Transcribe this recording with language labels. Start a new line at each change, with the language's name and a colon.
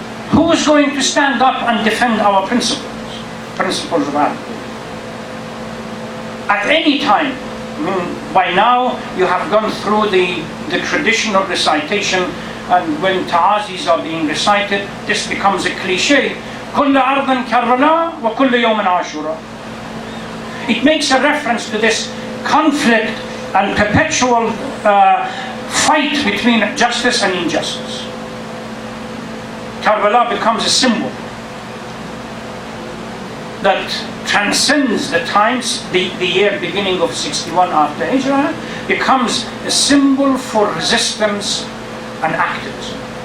English: Who is going to stand up and defend our principles of Allah? At any time. I mean, by now you have gone through the traditional recitation, and when ta'azis are being recited, this becomes a cliche.
Arabic: كل أرض كربلاء وكل يوم عاشوراء.
English: It makes a reference to this conflict and perpetual fight between justice and injustice. Karbala becomes a symbol that transcends the times, the year beginning of 61 after Hijrah, becomes a symbol for resistance and activism.